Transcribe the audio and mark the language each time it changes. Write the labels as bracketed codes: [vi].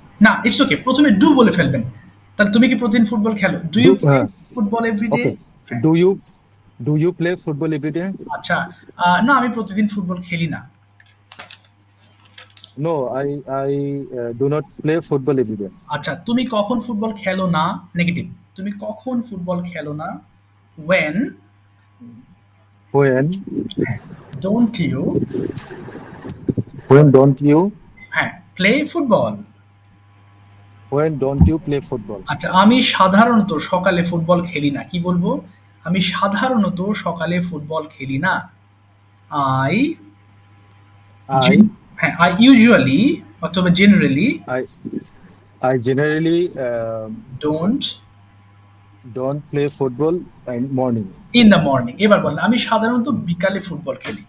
[bn] না, [en] it's okay, [bn] প্রথমে do বলে ফেলবেন। তাহলে তুমি কি প্রতিদিন ফুটবল খেলো? [en] Do you Do- football every day? Okay. Do you Do you play football every day? [bn] আচ্ছা, না আমি প্রতিদিন ফুটবল খেলি না। [en] No, I do not play football every day. [bn] আচ্ছা, তুমি কখন ফুটবল খেলো না? নেগেটিভ। তুমি কখন ফুটবল খেলো না? [en] When When হ্যাঁ, don't you when don't you হ্যাঁ, play football? when don't you play football? [bn] আচ্ছা, আমি সাধারণত সকালে ফুটবল খেলি না। কি বলবো? আমি সাধারণত সকালে ফুটবল খেলি না। [en] I I হ্যাঁ, I usually অথবা generally I I generally don't don't play football in morning. in the morning। [bn] এবার বলেন, আমি সাধারণত বিকালে ফুটবল খেলি।